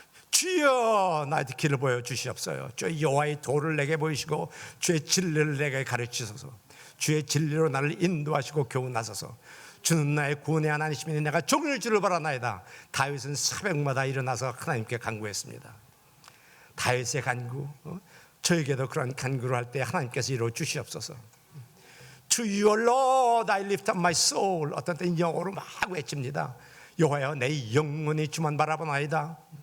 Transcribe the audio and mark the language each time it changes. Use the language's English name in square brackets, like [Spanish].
[Korean] 주여 나한테 길을 보여주시옵소서. 주의 여호와의 도를 내게 보이시고 주의 진리를 내게 가르치소서. 주의 진리로 나를 인도하시고 교훈하소서. 주는 나의 구원의 하나님이시니 내가 종일 주를 바라나이다. 다윗은 새벽마다 일어나서 하나님께 간구했습니다. 다윗의 간구, 저에게도 그런 간구를 할 때 하나님께서 이루어 주시옵소서. [English] To your Lord I lift up my soul. [Korean] 어떤 때는 영어로 막 외칩니다. 여호와여 내 영혼이 주만 바라보나이다.